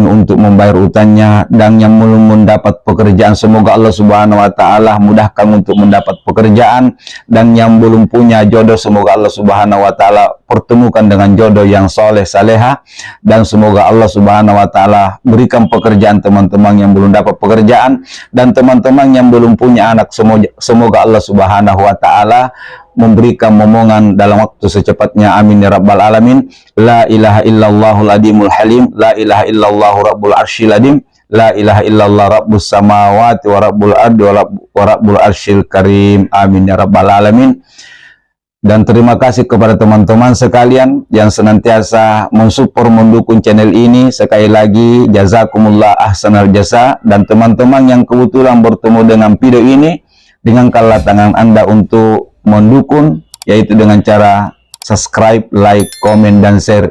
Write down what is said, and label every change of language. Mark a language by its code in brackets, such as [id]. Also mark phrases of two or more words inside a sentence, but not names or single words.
[id] untuk membayar utangnya, dan yang belum mendapat pekerjaan semoga Allah [ar] سبحانه وتعالى [id] mudahkan untuk mendapat pekerjaan, dan yang belum punya jodoh semoga Allah [ar] سبحانه وتعالى [id] pertemukan dengan jodoh yang soleh saleha, dan semoga Allah [ar] سبحانه وتعالى [id] berikan pekerjaan teman-teman yang belum dapat pekerjaan, dan teman-teman yang belum punya anak semoga Allah [ar] سبحانه وتعالى [id] memberikan momongan dalam waktu secepatnya, [ar] آمين يا رب العالمين. لا إله إلا الله العظيم الحليم، لا إله إلا الله رب العرش العظيم، لا إله إلا الله رب السماوات ورب الأرض ورب العرش الكريم, آمين يا رب العالمين. [id] Dan terima kasih kepada teman-teman sekalian yang senantiasa mensupport, mendukung channel ini. Sekali lagi [ar] جزاكم الله أحسن الجزاء, [id] dan teman-teman yang kebetulan bertemu dengan video ini dengan tangan Anda untuk mendukung, yaitu dengan cara subscribe, like, komen, dan share.